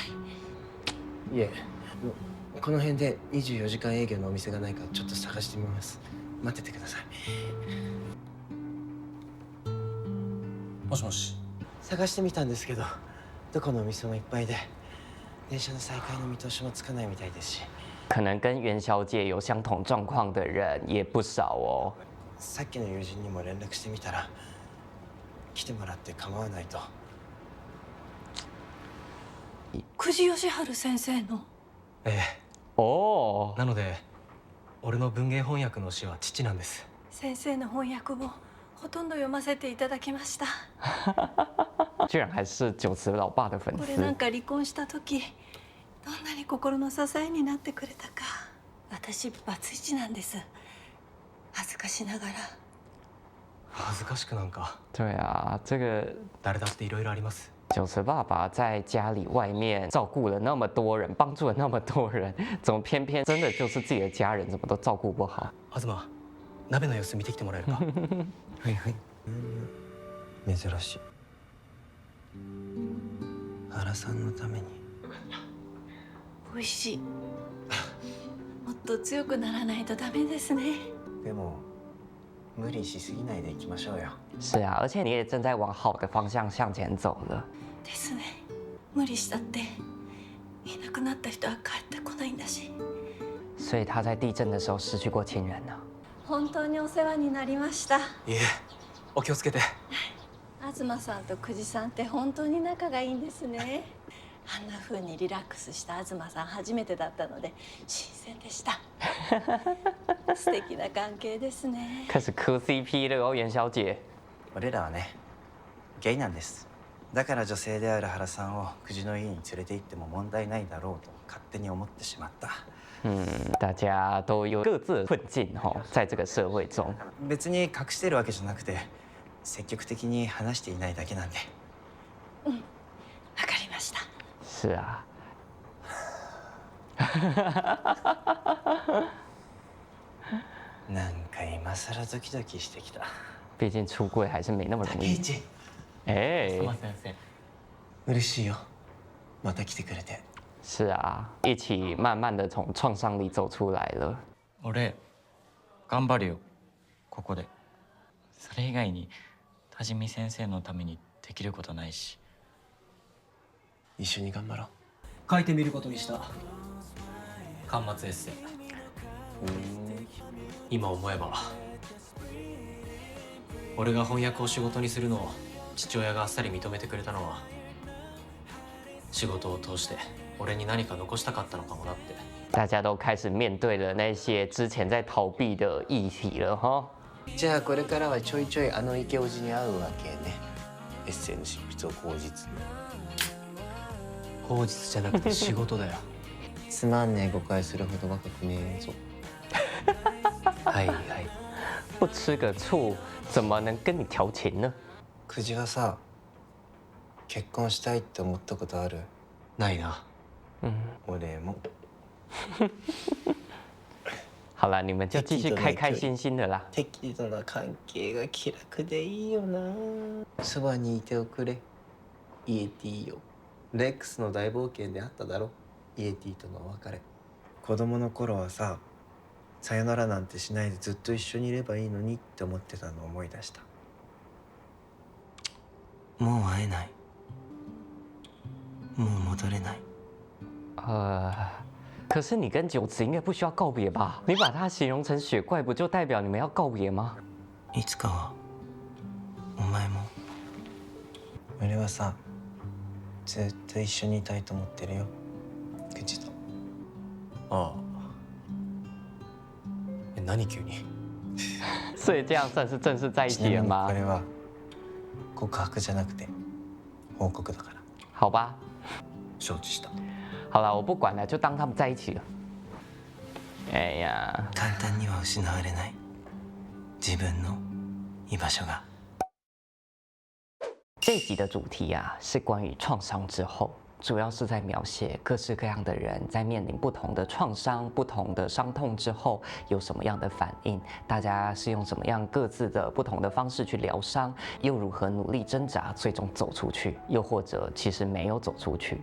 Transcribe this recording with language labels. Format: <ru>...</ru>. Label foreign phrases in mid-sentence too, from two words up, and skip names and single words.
<ja>いえ、この辺で24時間営業のお店がないかちょっと探してみます。待っててください。もしもし。探してみたんですけど、どこのお店もいっぱいで、電車の再開の見通しもつかないみたいですし。</ja> <zh>可能跟袁小姐有相同状况的人也不少哦。</zh> <ja>さっきの友人にも連絡してみたら、来てもらって構わないと。久慈義治先生の。ええ。哦，なので俺の文芸翻訳の詩は父なんです。先生の翻訳をほとんど読ませていただきました。</ja> <zh>居然还是九慈老爸的粉</zh> <ja>これなん</ja> <zh>丝。</zh> <ja>か離婚した時どんなに心の支えになってくれたか。私バツイチなんです。恥ずかしながら。恥ずかしくなんか。</ja> <zh>对啊，这个</zh> <ja>誰だっていろいろあります。</ja> <zh>九慈爸爸在家里外面照顾了那么多人，帮助了那么多人，怎么偏偏真的就是自己的家人怎么都照顾不好？</zh> <ja>東、鍋の様子見てきてもらえるか？はいはい。珍しい。原さんのために。美味しい。もっと強くならないとダメですね。でも無理しすぎないでいきましょうよ。</ja> <zh>是啊，而且你也正在往好的方向向前走了。</zh> <ja>ですね。無理したっていなくなった人は帰ってこないんだし。</ja> <zh>所以他在地震的时候失去过亲人呢。</zh> <ja>本当にお世話になりました。いえ、お気をつけて。東さんと久慈さんって本当に仲がいいんですね。あんな風にリラックスした東さん初めてだったので新鮮でした。素敵な関係ですね。</ja> <zh>开始磕 CP 了哦，袁小姐。</zh> <ja>俺らはね、ゲイなんです。だから女性である原さんを久慈の家に連れて行っても問題ないだろうと勝手に思ってしまった。</ja> <zh>大家都有各自的困境哈，在这个社会中。</zh> <ja>別に隠してるわけじゃなくて、積極的に話していないだけなんで。わかりました。</ja> <zh>是啊。</zh> <ja>なんか今更ドキドキしてきた。</ja> <zh>毕竟出柜还是没那么容易。</zh> <ja>一、哎，先生。嬉しいよ。また来てくれて。</ja> <zh>是啊，一起慢慢的从创伤里走出来了。</zh> <ja>俺頑張るよここで。それ以外に多治見先生のためにできることないし。一緒に頑張ろう。書いてみることにした。巻末エッセイ。今思えば俺が翻訳を仕事にするのを父親があっさり認めてくれたのは仕事を通して俺に何か残したかったのかもなって。</ja> <zh>大家都开始面对了那些之前在逃避的议题了哈。</zh> <ja>じゃあこれからはちょいちょいあの池叔父に会うわけね。エッセイの執筆を口実に。口実じゃなくて仕事だよ。つまんねえ誤解するほど若くねえぞ。はいはい。</ja> <zh>不吃个醋怎么能跟你调情呢？</zh> <ja>久慈はさ、結婚したいって思ったことある？ないな。俺も。</ja> <zh>好了，你们就继续开开心心的啦。</zh> <ja>適度な関係が気楽でいいよな。そばにいておくれ、イエティよ。レックスの大冒険であっただろ、イエティとのお別れ。子供の頃はさ、さよならなんてしないでずっと一緒にいればいいのにって思ってたのを思い出した。もう会えない。もう戻れない。</ja> <zh>可是你跟九慈应该不需要告别吧？你把它形容成雪怪，不就代表你们要告别吗？</zh> <ja>いつかはお前も。俺はさ、ずっと一緒にいたいと思ってるよ、久慈と。ああ。何急に。</ja> <zh>所以这样算是正式在一起了吗</zh> <ja>こ？れは告白じゃなくて報告だから。</ja> <zh>好吧，</zh> <ja>承知した。</ja> <zh>好了，我不管了，就当他们在一起了。哎呀，</zh> <ja>簡単には失われない自分の居場所が。</ja> <zh>这一集的主题啊，是关于创伤之后。主要是在描写各式各样的人在面临不同的创伤、不同的伤痛之后有什么样的反应，大家是用什么样各自的不同的方式去疗伤，又如何努力挣扎，最终走出去，又或者其实没有走出去。</zh>